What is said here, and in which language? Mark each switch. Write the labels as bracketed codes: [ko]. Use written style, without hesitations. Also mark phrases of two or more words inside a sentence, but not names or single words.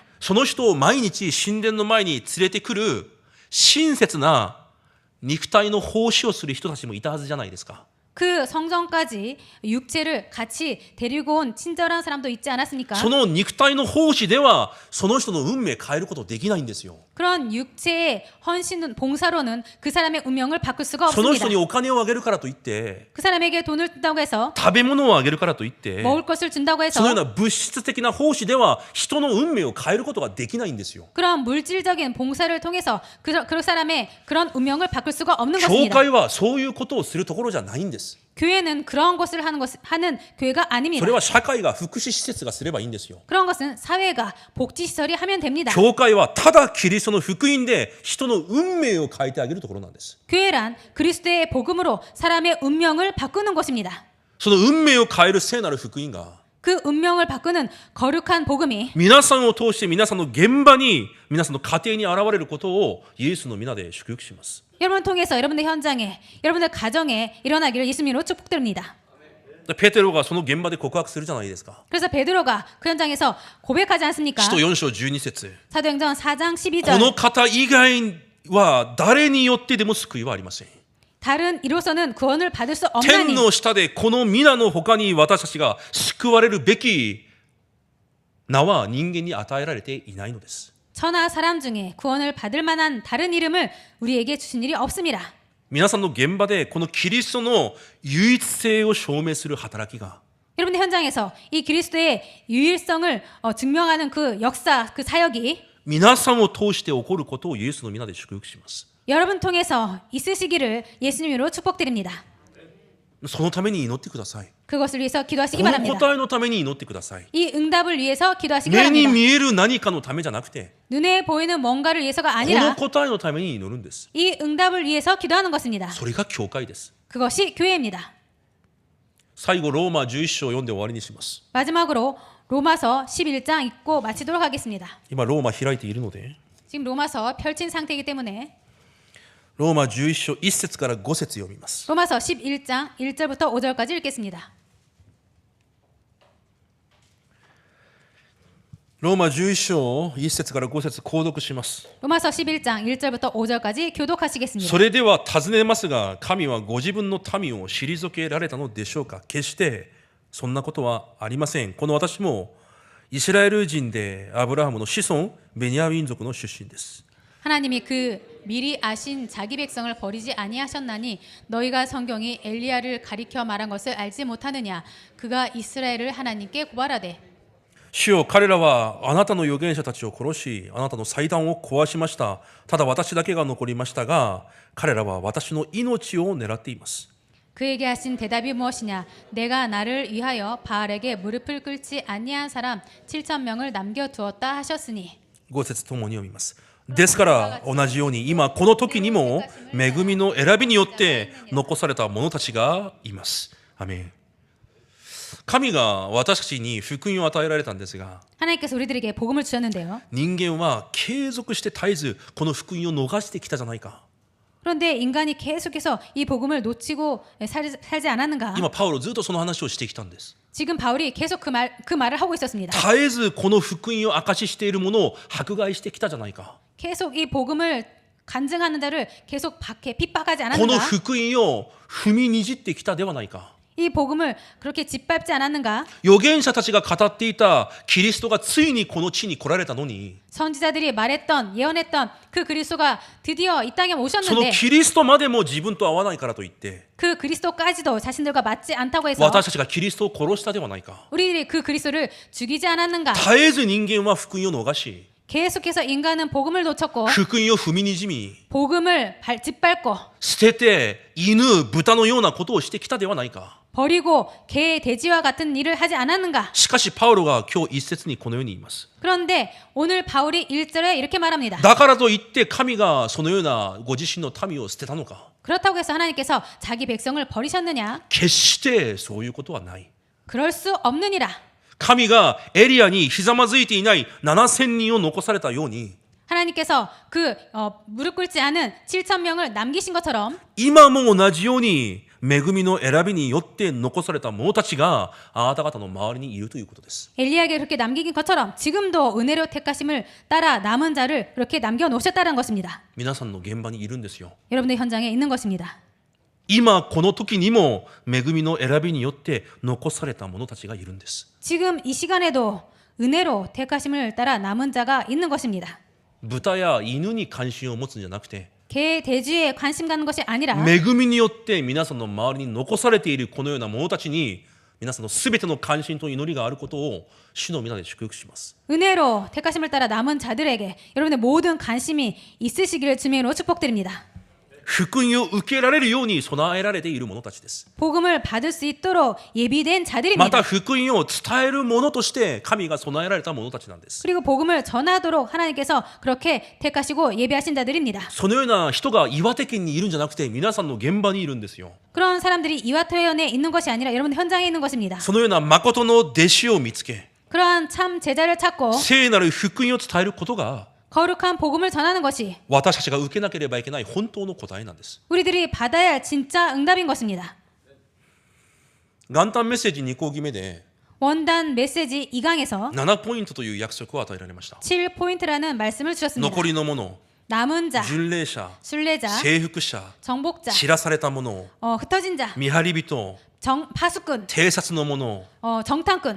[ja] その人を毎日神殿の前に連れてくる親切な肉体の奉仕をする人たちもいたはずじゃないですか [ko] 그 성전까지 육체를 같이 데리고 온 친절한 사람도 있지 않았습니까? [ja] その肉体の奉仕ではその人の運命変えることできないんですよ [ko] 그런 육체의 헌신 봉사로는 그 사람의 운명을 바꿀 수가 [ja] その [ko] 없습니다. [ja] 人にお金をあげるからといって [ko] 그 사람에게 돈을 준다고 해서 [ja] 食べ物をあげるからといって [ko] 먹을 것을 준다고 [ja] そのよう [ko] 해서 [ja] な物質的な奉仕では人の運命を変えることができないんですよ。 [ko] 그런 물질적인 봉사를 통해서 그 사람의 그런 운명을 바꿀 수가 없는 [ja] 教 [ko] 것입니다. [ja] 会はそういうことをするところじゃないんです。 [ko] 교회는 그런 것을 하는 교회가 [ja] そ [ko] 아닙니다. [ja] れは社会が福祉施設がすればいいんですよ。 [ko] 그런 것은 사회가 복지시설이 하면 됩니다. [ja] 教会はただキリストの福音で人の運命を変えてあげるところなんです。 [ko] 교회란 그리스도의 복음으로 사람의 운명을 바꾸는 곳입니다. [ja] その運命を変える聖なる福音が [ko] 그 운명을 바꾸는 거룩한 복음이 [ja] 皆さんを通して皆さんの現場に皆さんの家庭に現れることをイエスの皆で祝福します。 [ko] 여러분을 통해서 여러분의 현장에 여러분의 가정에 일어나기를 예수님으로 축복드립니다. [ja] ペテロがその現場で告白するじゃないですか。 [ko] 그래서 베드로가 그 현장에서 고백하지 않습니까? [ja] 使徒4章12節 [ko] 사도행전 4장 [ja] この [ko] 12절 [ja] 方以外は誰によってでも救いはありません。 [ko] 다른 이로서는 구원을 받을 수 [ja] 天 [ko] 없나니 [ja] の下でこの皆の他に私たちが救われるべき名は人間に与えられていないのです。 [ko] 천하 사람 중에 구원을 받을 만한 다른 이름을 우리에게 주신 일이 없습니다. [ja] 皆さんの現場でこのキリストの唯一性を証明する働きが [ko] 여러분의 현장에서 이 그리스도의 유일성을 증명하는 그 역사, 그 사역이 [ja] 皆さんを通して起こることをイエスの皆で祝福します。 [ko] 여러분 통해서 있으시기를 예수님으로 축복드립니다. [ja] そのために祈ってください。 [ko] 그것을 위해서 [ja] こ [ko] 기도하시기 [ja] の [ko] 바랍니다. [ja] 答えのために祈ってください。 [ko] 이 응답을 위해서 기도하시기 [ja] 目に [ko] 바랍니다. [ja] 見える何かのためじゃなくて [ko] 눈에 보이는 뭔가를 위해서가 [ja] この [ko] 아니라 [ja] 答えのために祈るんです。 [ko] 이 응답을 위해서 기도하는 것입니다. [ja] それが教会です。 [ko] 그것이 교회입니다. [ja] 最後ローマ11章を読んで終わりにします。 [ko] 마지막으로 로마서 11장 읽고 마치도록 하겠습니다. [ja] 今ローマ開いているので [ko] 지금 로마서 펼친 상태이기 때문에 [ja] ローマ11章1節から5節読みます。 [ko] 로마서 11장 1절부터 5절까지 읽겠습니다. [ja] ローマ11章1節から5節購読します。 [ko] 로마서 11장 1절부터 5절까지 교독하시겠습니다. [ja] それでは尋ねますが、神はご自分の民を退けられたのでしょうか。決してそんなことはありません。この私もイスラエル人でアブラハムの子孫ベニヤ民族の出身です。 [ko] 하나님이 그 미리 아신 자기 백성을 버리지 아니하셨나니 너희가 성경이 엘리야를 가리켜 말한 것을 알지 못하느냐. 그가 이스라엘을 하나님께 고발하되 [ja] 主よ、彼らはあなたの預言者たちを殺し、あなたの祭壇を壊しました。ただ私だけが残りましたが、彼らは私の命を狙っています。 [ko] 그에게 하신 대답이 무엇이냐. 내가 나를 위하여 바알에게 무릎을 꿇지 아니한 사람 7천 명을 남겨두었다 하셨으니 [ja] 5 節ともに読みます。ですから同じように今この時にも恵みの選びによって残された者たちがいます。アメン。神が私たちに福音を与えられたんですが、 [ko] 하나님께서 우리들에게 복음을 주셨는데요. [ja] 人間は継続して絶えずこの福音を逃してきたじゃないか。 [ko] 그런데 인간이 계속해서 이 복음을 놓치고 살지 않았는가? [ja] 今パウロずっとその話をしてきたんです。 [ko] 지금 바울이 계속 그 말을 하고 있었습니다. [ja] 絶えずこの福音を証ししているものを迫害してきたじゃないか。 [ko] 계속 이 복음을 간증하는 자를 계속 박해 핍박하지 [ja] この [ko] 않았는가? [ja] 福音を踏みにじってきたではないか。 [ko] 이 복음을 그렇게 짓밟지 않았는가? [ja] 預言者たちが語っていたキリストがついにこの地に来られたのに、 [ko] 선지자들이 말했던 예언했던 그 그리스도가 드디어 이 땅에 [ja] その [ko] 오셨는데 [ja] キリストまでも自分と合わないからといって、 [ko] 그 그리스도까지도 자신들과 맞지 않다고 해서 [ja] 私たちがキリストを殺したではないか。 [ko] 우리들이 그 그리스도를 죽이지 않았는가? [ja] 絶えず人間は福音を逃し、 [ko] 계속해서 인간은 복음을 놓쳤고 [ja] 福音を踏みにじみ、 [ko] 복음을 짓밟고 [ja] 捨てて犬、豚のようなことをしてきたではないか。 [ko] 버리고 개, 돼지와 같은 일을 하지 않았는가? [ja] しかしパウロが今日一節にこのように言います。 [ko] 그런데 오늘 바울이 1절에 이렇게 말합니다. [ja] だからといって神がそのようなご自身の民を捨てたのか。 [ko] 그렇다고 해서 하나님께서 자기 백성을 버리셨느냐? [ja] 決してそういうことはない。 [ko] 그럴 수 없느니라. [ja] 神がエリアにひざまずいていない7000人を残されたように、 [ko] 하나님께서 그 무릎 꿇지 않은 7천 명을 남기신 것처럼 [ja] 今も同じように恵みの選びによって残された者たちがあなた方の周りにいるということです。 [ko] 엘리야에게 그렇게 남긴 것처럼 지금도 은혜로 택하심을 따라 남은 자를 그렇게 남겨놓으셨다는 것입니다. [ja] 皆さんの現場にいるんですよ。 [ko] 여러분의 현장에 있는 것입니다. [ja] 今この時にも恵みの選びによって残された者たちがいるんです。 [ko] 지금 이 시간에도 은혜로 택하심을 따라 남은 자가 있는 것입니다. [ja] 豚や犬に関心を持つんじゃなくて、 [ko] 개, 돼지에 관심 갖는 것이 아니라 [ja] 恵みによって皆さんの周りに残されているこのような者たちに皆さんのすべての関心と祈りがあることを主の皆で祝福します。 [ko] 은혜로 택하심을 따라 남은 자들에게 여러분의 모든 관심이 있으시기를 주님의 이름으로 축복드립니다. [ja] 福音を受けられるように備えられている者たちです。 [ko] 복음을 받을 수 있도록 예비된 [ja] また [ko] 자들입니다. [ja] 福音を伝える者として神が備えられた者たちなんです。 [ko] 그리고 복음을 전하도록 하나님께서 그렇게 택하시고 예비하신 자들입니다. [ja] そのような人が岩手県にいるんじゃなくて皆さんの現場にいるんですよ。 [ko] 그런 사람들이 이와토현에 있는 것이 아니라 여러분 현장에 있는 것입니다. [ja] そのような誠の弟子を見つけ [ko] 그러한 참 제자를 찾고 [ja] 聖なる福音を伝えることが [ko] 거룩한 복음을 전하는 것이 [ja] 私たちが受けなければいけない本当の答えなんです。 [ko] 우리들이 받아야 할 진짜 응답인 것입니다. [ja] 元旦メッセージ2講義目で [ko] 원단 메시지 2강에서 [ja] 7 ポイントという約束を与えられました。 [ko] 7포인트라는 말씀을 주셨습니다. [ja] 残りのもの、 [ko] 남은 자, [ja] 巡礼者、 [ko] 순례자, [ja] 征服者、 [ko] 정복자, [ja] 知らされたもの、 [ko] 흩어진 자, [ja] 見張り人、 [ko] 파수꾼, [ja] 偵察のもの、 [ko] 정탐꾼,